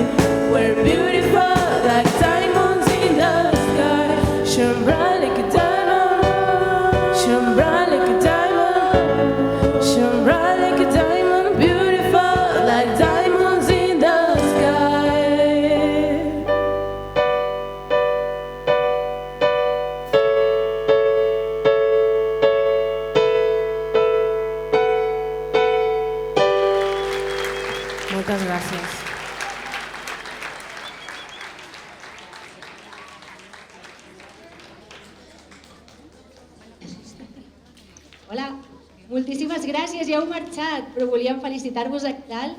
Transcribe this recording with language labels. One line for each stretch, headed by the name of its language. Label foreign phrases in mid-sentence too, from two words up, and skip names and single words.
English: We're beautiful like diamonds in the sky. Shine bright like a diamond. Shine bright like a diamond. Shine bright like a diamond. Beautiful like diamonds in the sky.
Catalan: Moltes gràcies. Hola, moltíssimes gràcies, ja heu marxat, però volíem felicitar-vos a dalt.